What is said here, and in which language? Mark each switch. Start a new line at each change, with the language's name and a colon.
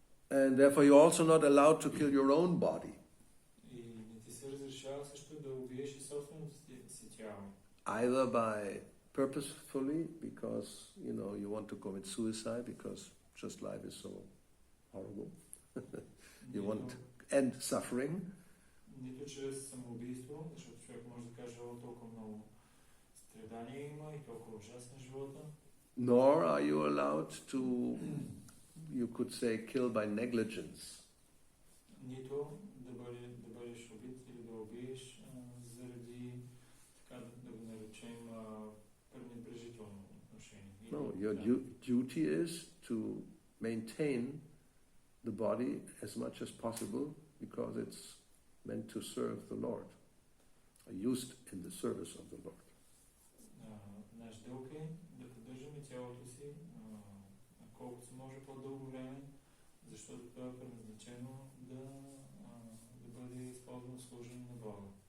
English: And therefore you're also not allowed to kill your own body.
Bulgarian: И не ти се разрешава също да убиеш и собственото си тяло.
English: Either by purposefully, because you want to commit suicide because just life is so horrible. You want end suffering.
Bulgarian: Нито чрез самоубийство, защото човек може да каже, толкова много страдания има и толкова ужасен живота.
English: Nor are you allowed to you could say, kill by negligence.
Bulgarian: Нито да бъдеш убит или да убиеш заради, така да го наречем, пренебрежително отношение.
English: No, your duty is to maintain the body as much as possible because it's meant to serve the Lord, used in the service of the Lord.
Bulgarian: Наш дълг е да поддържаме тялото си колкото се може по-дълго време, защото това е предназначено да бъде използвано в служение на Бога.